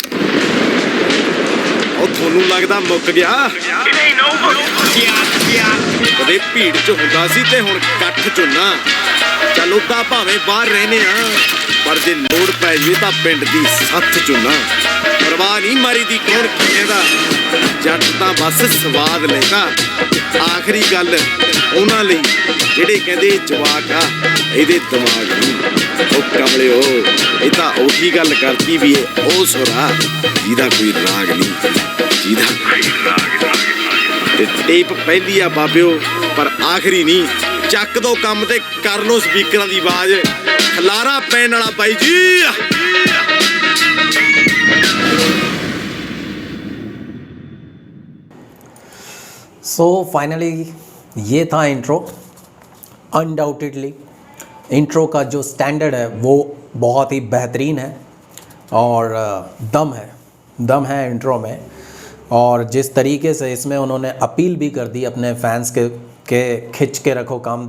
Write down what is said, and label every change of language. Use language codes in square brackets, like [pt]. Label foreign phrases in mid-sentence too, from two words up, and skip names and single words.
[pa] ਔਰ ਥੋਨੂੰ ਲੱਗਦਾ ਮੁੱਕ ਗਿਆ, ਕਦੇ ਭੀੜ ਚ ਹੁੰਦਾ ਸੀ ਤੇ ਹੁਣ ਕੱਠ ਚ ਨਾ। ਚੱਲ ਉਦਾਂ ਭਾਵੇਂ ਬਾਹਰ ਰਹਿਣੇ ਆ, ਪਰ ਜੇ ਲੋੜ ਪੈ ਜਾਏ ਤਾਂ ਪਿੰਡ ਦੀ ਸੱਥ ਚ ਨਾ। ਪਰਵਾਹ ਨਹੀਂ ਮਾਰੀਦੀ ਕੌਣ ਕਹਿੰਦਾ, ਜੱਟ ਤਾਂ ਬਸ ਸੁਆਦ ਲੈਗਾ। ਆਖ਼ਰੀ ਗੱਲ ਉਨ੍ਹਾਂ ਲਈ ਜਿਹੜੇ ਕਹਿੰਦੇ ਜਵਾਕ ਆ ਇਹਦੇ ਦਿਮਾਗ ਨਹੀਂ। ਉਹ ਕਮਲਿਓ, ਇਹ ਤਾਂ ਉਹੀ ਗੱਲ ਕਰਤੀ ਵੀ ਇਹ ਉਹ ਸੁਰਾ ਜਿਹਦਾ ਕੋਈ ਰਾਗ ਨਹੀਂ, ਜਿਹਦਾ ਕੋਈ ਰਾਗ ਨਹੀਂ। ਤੇ ਟੇਪ ਪਹਿਲੀ ਆ ਬਾਬਿਓ, ਪਰ ਆਖਰੀ ਨਹੀਂ। ਚੱਕ ਦੋ ਕੰਮ ਤੇ ਕਰ ਲੋ ਸਪੀਕਰਾਂ ਦੀ ਆਵਾਜ਼, ਖਲਾਰਾ ਪੈਣ ਵਾਲਾ ਬਾਈ ਜੀ। [hi] सो फाइनली ये था इंट्रो। अनडाउटेडली इंट्रो का जो स्टैंडर्ड है वो बहुत ही बेहतरीन है, और दम है इंट्रो में। और जिस तरीके से इसमें उन्होंने अपील भी कर दी अपने फैंस के खिंच के रखो काम।